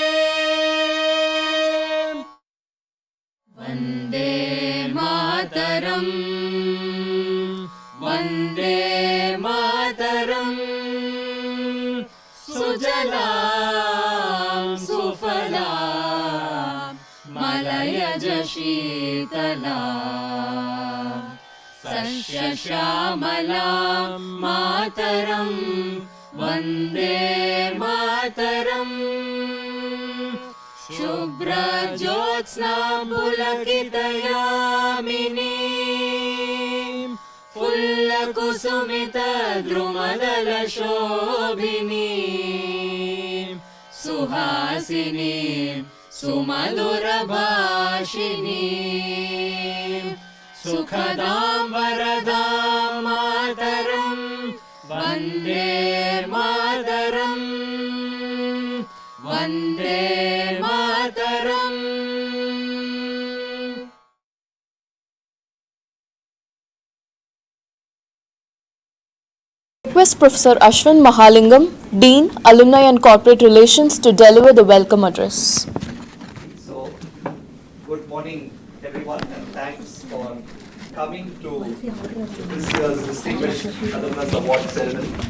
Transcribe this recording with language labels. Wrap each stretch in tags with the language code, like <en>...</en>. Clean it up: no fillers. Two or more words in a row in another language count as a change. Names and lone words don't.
<sa>वन्दे मातरम् वन्दे मातरम् सुजलाम् सुफलाम् मलयज शीतलाम् सस्यश्यामलाम् मातरम् वन्दे मातरम् शुभ्रज्योत्स्नां पुलकितयामिनीं फुल्लकुसुमितद्रुमदलशोभिनीं सुहासिनीं सुमधुरभाषिनीं सुखदां वरदां मातरं वन्दे मातरम् वन्दे मातरम्.</sa> <en>Request Professor Ashwin Mahalingam, Dean, Alumni and Corporate Relations, to deliver the welcome address. So, good morning everyone, and thanks for coming to this year's Distinguished Alumnus Award Ceremony.</en>